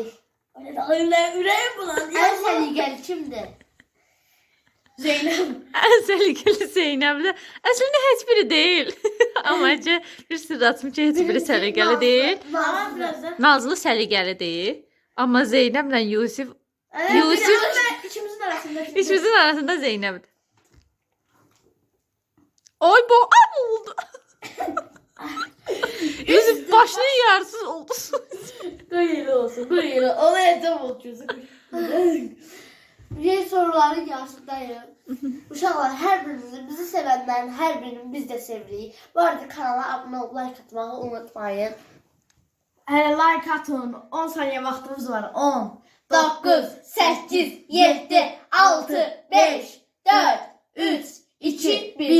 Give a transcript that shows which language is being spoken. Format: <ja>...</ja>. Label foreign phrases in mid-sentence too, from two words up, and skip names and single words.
<az>Ürəyim bulandı. Ən səliqəli kimdir? Zeynəb. Ən səliqəli Zeynəbdir. Əslində heç biri deyil. Amma ki bir sirr açım ki heç biri səliqəli deyil. Tamam biraz da. Nazlı səliqəli deyil. Amma Zeynəblə Yusif İkimizin arasında. ikimizin arasında Zeynəbdir. Ay boğuldu. Yusuf başının yarısız oldu.</az> <tr>Böyle olsun, böyle. Ona evde mi oturuyorsun? Bir soruların yarısındayım.</tr> <az>Uşaqlar, hər birinizin, bizi sevənlərin hər birinin biz də sevirik. Bu arada kanala abunə olub like atmağı unutmayın.</az> <tr>Hele like atın. 10 saniye vaktimiz var. 10. 9, 8, 7, 6, 5, 4, 3, 2, 1.</tr>